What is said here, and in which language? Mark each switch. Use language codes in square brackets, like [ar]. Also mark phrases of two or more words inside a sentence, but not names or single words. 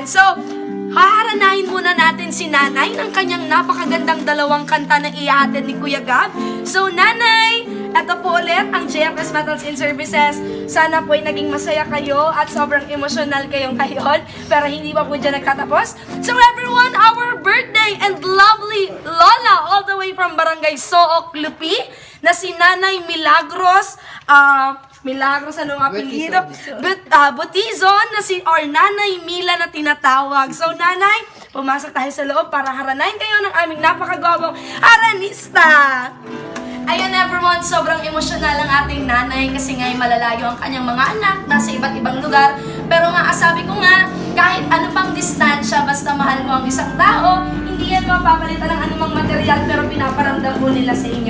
[tl] So, haharanahin muna natin si nanay ng kanyang napakagandang dalawang kanta na ihahatid ni Kuya Gab. So, nanay, ito po ulit ang JFS Battles and Services. Sana po ay naging masaya kayo at sobrang emosyonal kayo ngayon. Pero hindi pa po dyan nagtatapos. [en] So everyone, our birthday and lovely Lola all the way from [tl] Barangay Sook, Lupi, na si Nanay Milagros, Milagros, anong apelido? Butizon, na si or Nanay Mila na tinatawag. So nanay, pumasok tayo sa loob para haranahin kayo ng aming napakagwabong haranista. Ayan everyone, sobrang emosyonal ang ating nanay kasi nga'y malalayo ang kanyang mga anak, nasa iba't ibang lugar. Pero nga, sabi ko nga, kahit ano pang distansya, basta mahal mo ang isang tao, hindi yan mapapalitan ng anumang material pero pinaparamdam po nila sa inyo.